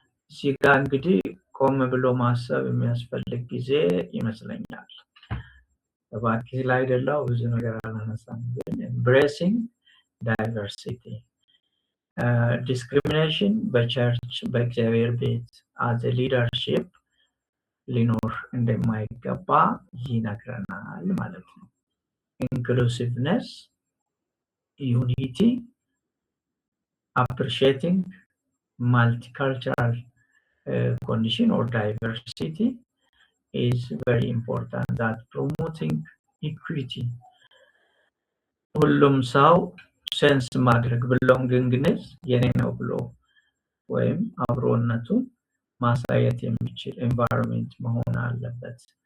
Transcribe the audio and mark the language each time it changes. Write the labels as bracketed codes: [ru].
[am] እዚህ ጋ እንግዲህ ቆም ብሎ ማሰብ የሚያስፈልግ ጊዜ ይመስለኛል። እባክህ ላይ አይደለው ብዙ ነገር አላነሳም ግን [en] embracing diversity. Discrimination [am] በቸርች በእግዚአብሔር ቤት [en] as a leadership [am] ሊኖር እንደማይገባ ይነግረናል ማለት ነው። [en] Inclusiveness, unity, appreciating multicultural condition or diversity is very important. That promoting equity. [am] ሁሉም ሰው ሴንስ ማድረግ belongingness የኔ ነው ብሎ ወይም አብሮነቱን ማሳየት የሚችል environment መሆን አለበት።